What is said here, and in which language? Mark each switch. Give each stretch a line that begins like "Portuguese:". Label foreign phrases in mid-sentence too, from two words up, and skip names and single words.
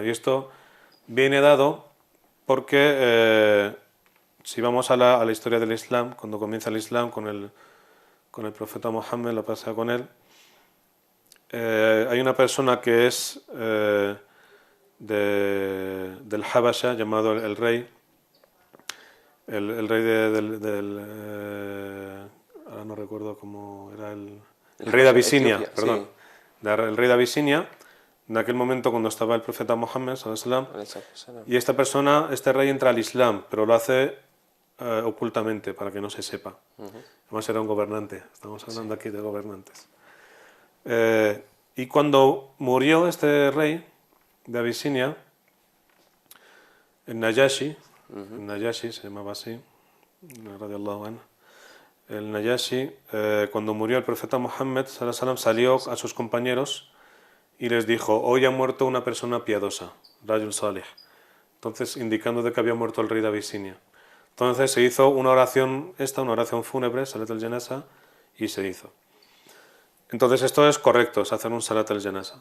Spanish: Y esto viene dado porque si vamos a la historia del Islam, cuando comienza el Islam con el profeta Mohammed, la pasa con él, hay una persona que es del Habasha, llamado el rey, el rey ahora no recuerdo cómo era el rey de Abisinia, Etiopía, perdón, sí. el rey de Abisinia, en aquel momento cuando estaba el profeta Mohammed,
Arabic: صلى الله عليه وسلم,
Spanish: y esta persona, este rey entra al Islam, pero lo hace ocultamente, para que no se sepa. Además era un gobernante, estamos hablando aquí de gobernantes. Y cuando murió este rey de Abisinia, el Najashi, se llamaba así,
Arabic: رضي الله عنه,
Spanish: el Najashi, cuando murió el profeta Mohammed,
Arabic: صلى الله عليه وسلم,
Spanish: salió a sus compañeros y les dijo: hoy ha muerto una persona piadosa,
Arabic: رجل صالح.
Spanish: Entonces, indicando de que había muerto el rey de Abisinia. Entonces se hizo una oración fúnebre,
Arabic: صلاة الجنازة,
Spanish: y se hizo. Entonces esto es correcto, es hacer un
Arabic: صلاة الجنازة.